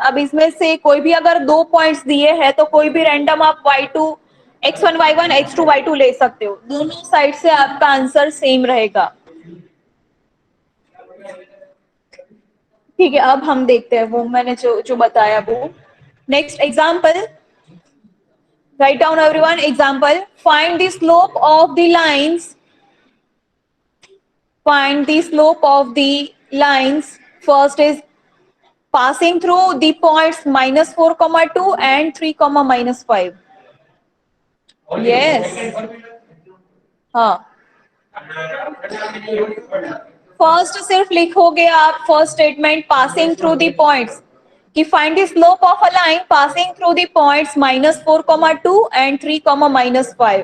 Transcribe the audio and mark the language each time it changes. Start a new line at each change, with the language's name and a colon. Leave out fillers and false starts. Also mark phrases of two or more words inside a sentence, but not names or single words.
Hindi: अब इसमें से कोई भी अगर दो पॉइंट्स दिए हैं तो कोई भी रैंडम आप y2 x1 y1 x2 y2 ले सकते हो. दोनों साइड से आपका
English: answer same
Hindi: रहेगा. ठीक है, अब हम देखते हैं वो मैंने जो बताया वो.
English: next example. Write down everyone. Example. Find the slope of the lines. Find the slope of the lines. First is passing through the points minus 4, 2 and 3, minus 5. Yes.
Hindi: हाँ.
English: फर्स्ट
Hindi: सिर्फ लिखोगे आप
English: first statement passing through the points ki find the slope of a line passing through the points minus 4, 2 and 3, minus 5.